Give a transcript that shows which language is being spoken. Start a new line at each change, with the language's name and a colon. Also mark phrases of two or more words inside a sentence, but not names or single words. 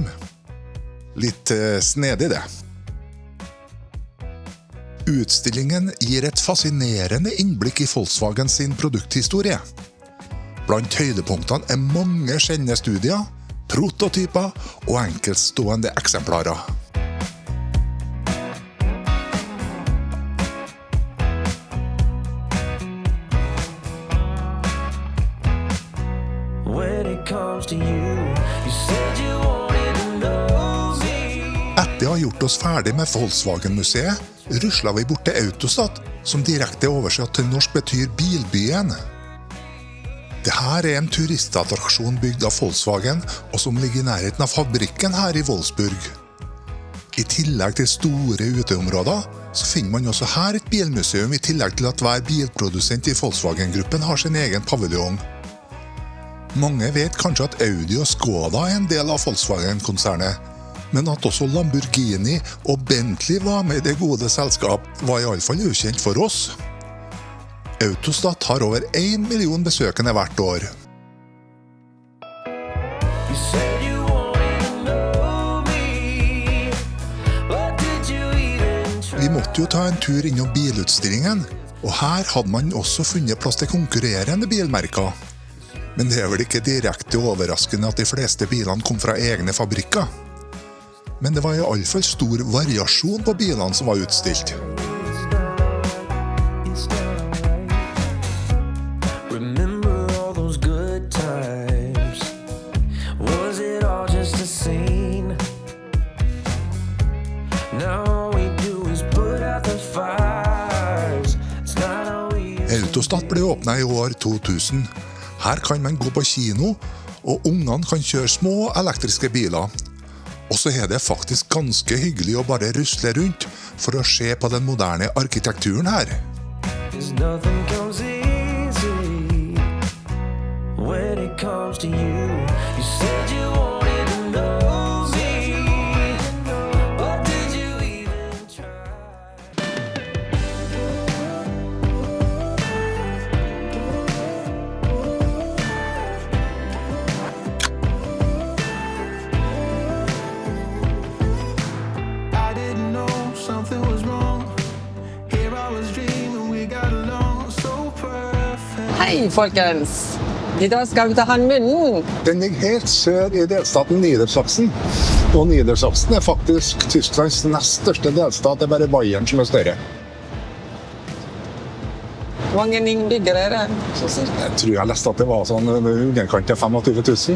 Norwegian: Litt snedig det. Utstillingen gir et fascinerende innblikk i Volkswagen sin produkthistorie. Blant høydepunktene er mange sjeldne studier, prototyper og enkeltstående eksemplarer.
English: When it comes to you, you said you wanted to know me.
Norwegian: Etter å ha gjort oss ferdig med Volkswagen-museet, rusla vi bort til Autostat, som direkte oversatt til norsk betyr Bilbyen. Dette er en turistattraksjon bygd av Volkswagen, og som ligger i nærheten av fabrikken her i Wolfsburg. I tillegg til store uteområder, så finner man også her et bilmuseum, i tillegg til at hver bilprodusent i Volkswagen-gruppen har sin egen paviljong. Mange vet kanskje at Audi og Skoda er en del av Volkswagen-konsernet, Men at også Lamborghini og Bentley var med i det gode selskap, var i alle fall ukjent for oss. Autostat har over 1 million besøkende hvert år.
English: You said you wanted to know me, but did you even try?
Norwegian: Vi måtte jo ta en tur innom bilutstillingen, og her hadde man også funnet plass til konkurrerende bilmerker. Men det er vel ikke direkte overraskende at de fleste bilene kom fra egne fabrikker. Men det var i alle fall stor variasjon på bilene som var utstilt.
English: Remember all those good times? Was it all just a scene? Now all we do is put out the fires. It's not how we
Norwegian: Autostat ble åpnet i år 2000. Her kan man gå på kino, og ungene kan kjøre små elektriske biler. Og så er det faktisk ganske hyggelig å bare rusle rundt for å se på den moderne arkitekturen her.
English: 'Cause nothing comes easy when it comes to you. You said you wanted to know me, but did you even try? I didn't know something was wrong. Here I was dreaming we got along so perfect.
Norwegian: Hei, folkens! I dag skal vi til Handmunnen. Den ligger helt sør i delstaten Niedersachsen. Og Niedersachsen er faktisk Tysklands nest største delstat. Det er bare Bayern som er større. Hvor mange innbyggere er det? Jeg tror jeg leste at det var sånn underkant til 25 000